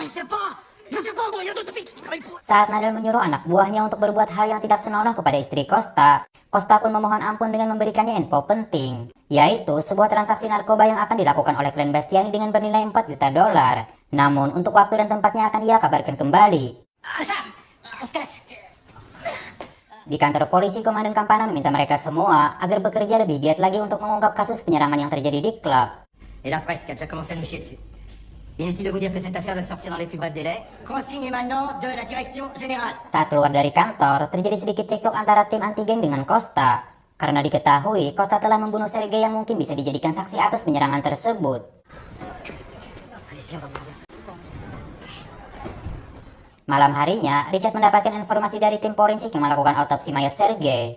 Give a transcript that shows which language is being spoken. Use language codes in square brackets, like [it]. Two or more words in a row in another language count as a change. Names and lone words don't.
[id] Saat Nadal menyuruh anak buahnya untuk berbuat hal yang tidak senonoh kepada istri Costa, Costa pun memohon ampun dengan memberikannya info penting, yaitu sebuah transaksi narkoba yang akan dilakukan oleh klien Bastiani dengan bernilai 4 juta dolar. Namun untuk waktu dan tempatnya akan ia kabarkan kembali. Di kantor polisi, Komandan Campana meminta mereka semua agar bekerja lebih giat lagi untuk mengungkap kasus penyerangan yang terjadi di klub. [fr] Et la presse qui a déjà commencé à nous chier dessus. Inutile de vous dire que cette affaire doit sortir dans les plus brefs délais. Consigne maintenant de la direction générale. [id] Saat keluar dari kantor, terjadi sedikit cekcok antara tim anti-geng dengan Costa. Karena diketahui Costa telah membunuh Sergei yang mungkin bisa dijadikan saksi atas penyerangan tersebut. Malam harinya, Richard mendapatkan informasi dari tim forensik yang melakukan autopsi mayat Sergei.